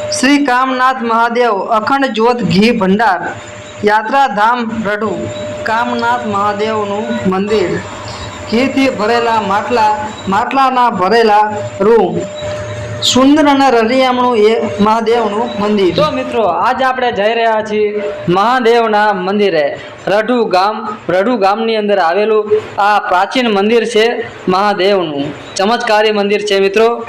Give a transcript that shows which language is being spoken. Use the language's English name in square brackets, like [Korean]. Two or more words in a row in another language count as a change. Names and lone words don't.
[Gujarati] श्री कामनाथ महादेव अखंड ज्योत घी भंडार यात्राधाम रढु कामनाथ महादेवનું મંદિર ઘીથી ભરેલા માટલાના ભરેલા રૂમ સુંદર અને રળિયામણું એ મહાદેવનું મંદિર। તો મિત્રો આજ આપણે જઈ રહ્યા છીએ મહાદેવના મંદિરે। રઢુ ગામની અંદર આવેલું આ પ્રાચીન મંદિર છે મહાદેવનું, ચમત્કારી મંદિર છે મિત્રો।